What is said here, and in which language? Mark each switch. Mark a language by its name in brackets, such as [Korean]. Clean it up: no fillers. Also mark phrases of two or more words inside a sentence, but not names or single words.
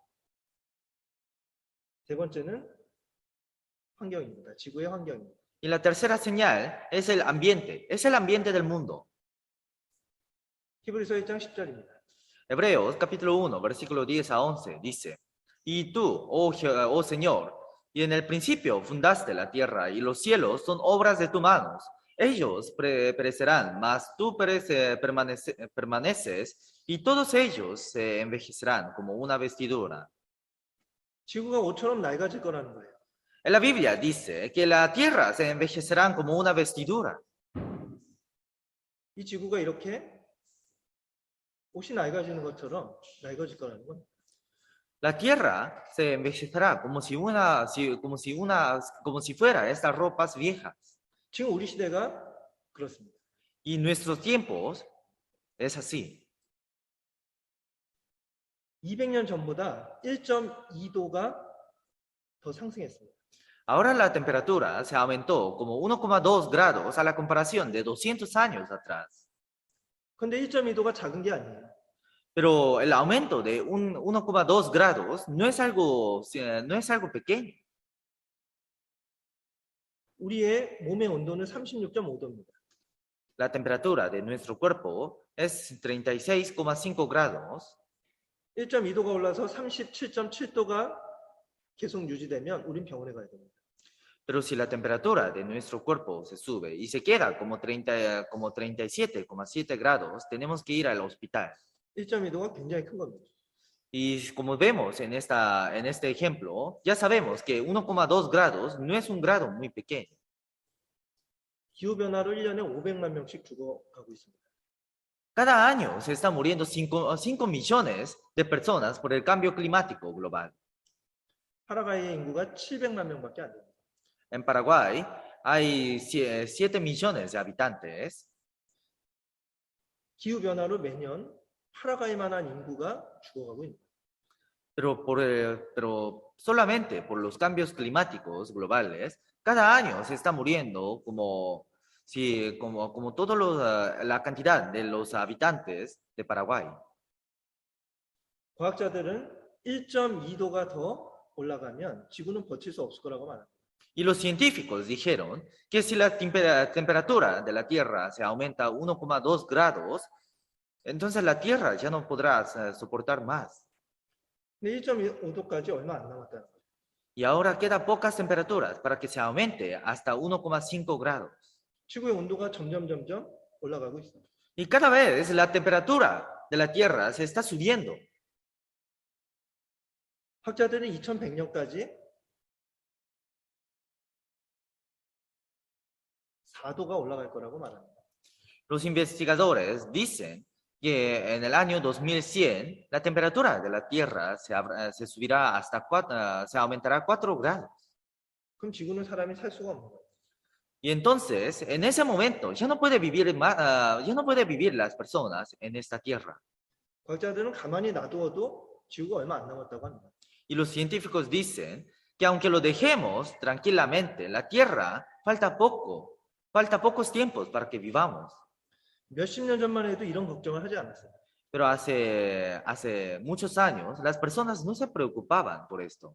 [Korean] 세 번째는 환경입니다. 지구의 환경입니다. [Spanish] Y la tercera señal es el ambiente del mundo. [Korean] 히브리서 1장 10절입니다. [Spanish] Hebreos capítulo 1, versículo 10 a 11 dice, y tú, oh Señor, y en el principio fundaste la tierra y los cielos son obras de tus manos. Ellos perecerán, mas tú permaneces y todos ellos se envejecerán como una vestidura. [Korean] 지구가 옷처럼 낡아질 거라는 거예요. [Spanish] En la Biblia dice que la tierra se envejecerán como una vestidura. [Korean] 이 지구가 이렇게 옷이 낡아지는 것처럼 낡아질 거라는 건 [Spanish] La tierra se envejecerá como si fuera estas ropas viejas. [Korean] 지금 우리 시대가 그렇습니다. [Spanish] Y nuestros tiempos es así. [Korean] 200년 전보다 1.2도가 더 상승했습니다. [Spanish] Ahora la temperatura se aumentó como 1,2 grados a la comparación de 200 años atrás. [Korean] 근데 1.2도가 작은 게 아니에요. [Spanish] Pero el aumento de 1,2 grados no es algo pequeño. [Korean] 우리의 몸의 온도는 36.5도입니다. [Spanish] La temperatura de nuestro cuerpo es 36,5 grados. [Korean] 1.2도가 올라서 37.7도가 계속 유지되면 우린 병원에 가야 됩니다. [Spanish] Pero si la temperatura de nuestro cuerpo se sube y se queda como 37,7 grados, tenemos que ir al hospital. [Korean] 1.2도가 굉장히 큰 겁니다. [Spanish] Y como vemos en este ejemplo, ya sabemos que 1,2 grados no es un grado muy pequeño. [Korean] 기후변화로 1년에 500만 명씩 죽어가고 있습니다. [Spanish] Cada año se están muriendo 5 millones de personas por el cambio climático global. [Korean] 파라과이의 인구가 700만 명밖에 안 됩니다. [Spanish] En Paraguay hay 7 millones de habitantes. [Korean] 기후변화로 매년 파라과이만한 인구가 죽어가고 있습니다. [Spanish] Pero solamente por los cambios climáticos globales, cada año se está muriendo como Sí, como todos la cantidad de los habitantes de Paraguay. [Korean] 과학자들은 1.2도가 더 올라가면 지구는 버틸 수 없을 거라고 말합니다. [Spanish] Y los científicos dijeron que si la temperatura de la Tierra se aumenta 1,2 grados, entonces la Tierra ya no podrá soportar más. [Korean] 근데 1.5도까지 얼마 안 남았다는 거예요. [Spanish] Y ahora queda pocas temperaturas para que se aumente hasta 1,5 grados. [Korean] 지구의 온도가 점점 올라가고 있어요. [Spanish] Y cada vez la temperatura de la Tierra se está subiendo. [Korean] 학자들은 2100년까지 4도가 올라갈 거라고 말합니다. [Spanish] Los investigadores dicen que en el año 2100 la temperatura de la Tierra se subirá hasta se aumentará 4 grados. [Korean] 그럼 지구는 사람이 살 수가 없는 거예요. [Spanish] Y entonces, en ese momento, ya no puede vivir ya no puede vivir las personas en esta Tierra. [Korean] 과학자들은 가만히 놔두어도 지구가 얼마 안 남았다고 합니다. [Spanish] Y los científicos dicen que aunque lo dejemos tranquilamente, la Tierra falta pocos tiempos para que vivamos. [Korean] 몇십 년 전만 해도 이런 걱정을 하지 않았어요. [Spanish] Pero hace muchos años las personas no se preocupaban por esto.